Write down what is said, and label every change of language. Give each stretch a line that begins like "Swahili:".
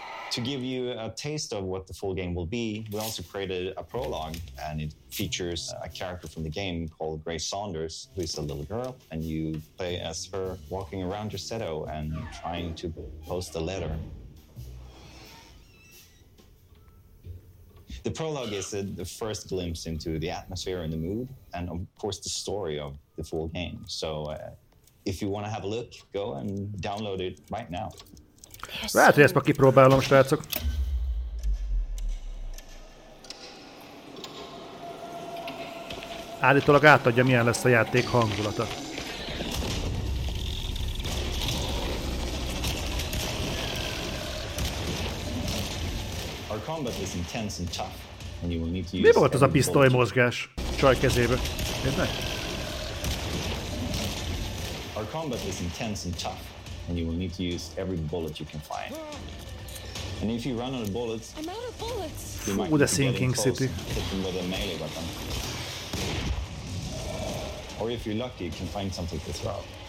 English: To give you a taste of what the full game will be, we also created a prologue, and it features a character from the game called Grace Saunders, who is a little girl, and you play as her walking around Dresedo and trying to post a letter. The prologue is the first glimpse into the atmosphere and the mood, and of course the story of the full game. So if you want to have a look, go and download it right now.
Hungarian: Lehet, hogy ezt már kipróbálom, srácok. Állítólag átadja, milyen lesz a játék hangulata.
English: Our combat is intense and tough, and you will need to use.
Hungarian: Mi volt az a pisztoly mozgás csaj kezébe? Érdek?
English: Our combat is intense and tough, and you will need to use every bullet you can find. And if you run out of bullets, I'm out of bullets. You might need to get in close and hit them with a melee weapon. Or if you're lucky, you can find something to throw.